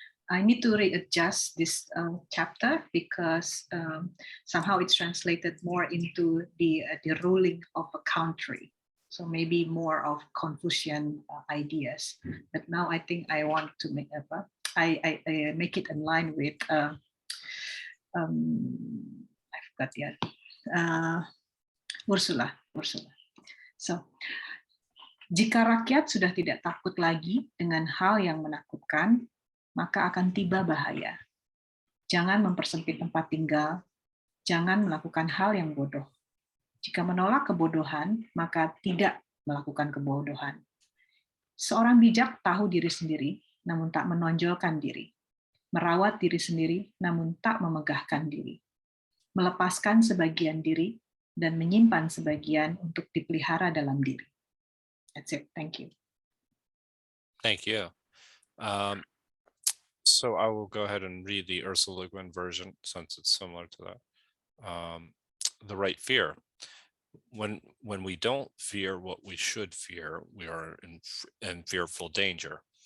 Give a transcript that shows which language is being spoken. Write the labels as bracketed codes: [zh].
[en] I need to readjust this chapter because somehow it's translated more into the ruling of a country. So maybe more of Confucian ideas. But now I think I want to make I make it in line with I forgot yet. Ursula. [id] So, jika rakyat sudah tidak takut lagi dengan hal yang menakutkan, maka akan tiba bahaya. Jangan mempersempit tempat tinggal, jangan melakukan hal yang bodoh. Jika menolak kebodohan, maka tidak melakukan kebodohan. Seorang bijak tahu diri sendiri, namun tak menonjolkan diri. Merawat diri sendiri, namun tak memegahkan diri. Melepaskan sebagian diri, dan menyimpan sebagian untuk dipelihara dalam diri. [en] That's it. Thank you. Thank you. So I will go ahead and read the Ursula Le Guin version since it's similar to that. The right fear. When we don't fear what we should fear, we are in fearful danger.